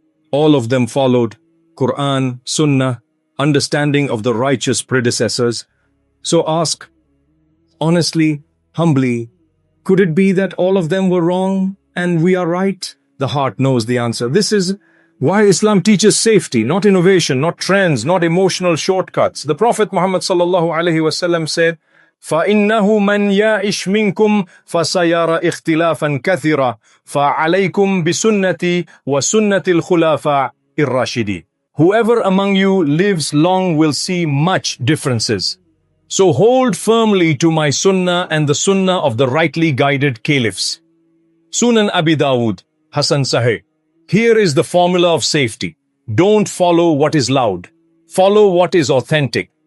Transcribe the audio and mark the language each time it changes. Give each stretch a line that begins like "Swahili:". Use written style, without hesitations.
English: All of them followed Quran, Sunnah, understanding of the righteous predecessors. So ask, honestly, humbly, could it be that all of them were wrong and we are right? The heart knows the answer. This is why Islam teaches safety, not innovation, not trends, not emotional shortcuts. The Prophet Muhammad sallallahu alaihi wasallam said,
Arabic: فَإِنَّهُ مَنْ يَعِشْ مِنْكُمْ فَسَيَرَ اخْتِلَافًا كَثِيرًا فَعَلَيْكُمْ بِسُنَّتِي وَسُنَّةِ الْخُلَفَاءِ الرَّاشِدِينَ.
English: Whoever among you lives long will see much differences. So hold firmly to my Sunnah and the Sunnah of the rightly guided caliphs. Sunan Abi Dawud, Hasan Sahih. Here is the formula of safety. Don't follow what is loud. Follow what is authentic.